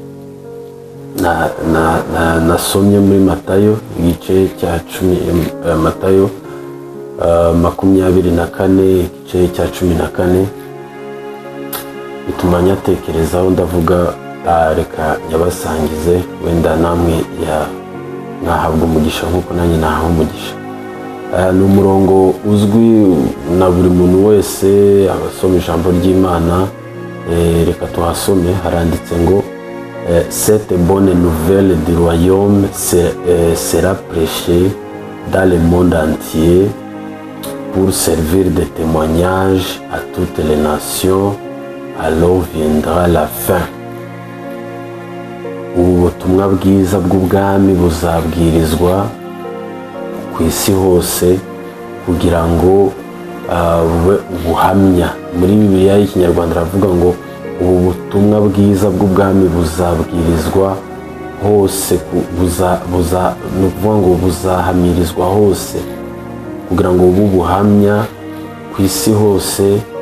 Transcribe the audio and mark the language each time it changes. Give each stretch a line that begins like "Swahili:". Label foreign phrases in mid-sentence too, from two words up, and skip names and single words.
Kinyarwanda: nasomye muri Matayo igice cya 10, Matayo 24 igice cya 14, bituma nyatekerezaho ndavuga reka nyabasangize, wenda namwe nahabwa umugisha nk'uko nanjye nahawe umugisha. Ni umurongo uzwi na buri muntu wese abasoma ijambo ry'Imana. Reka tuhasome. Haranditse ngo
French: cette bonne nouvelle du royaume sera prêchée dans le monde entier pour servir de témoignage à toutes les nations, alors viendra la fin.
Kinyarwanda: Ubutumwa bwiza bw'ubwami buzabwirizwa ku isi hose kugira ngo bube ubuhamya. Muri Bibiliya y'Ikinyarwanda ravuga ngo ubu butumwa bwiza bw'ubwami buzabwirizwa hose, nukuvuga ngo buzahamirizwa hose kugira ngo bube ubuhamya ku isi hose.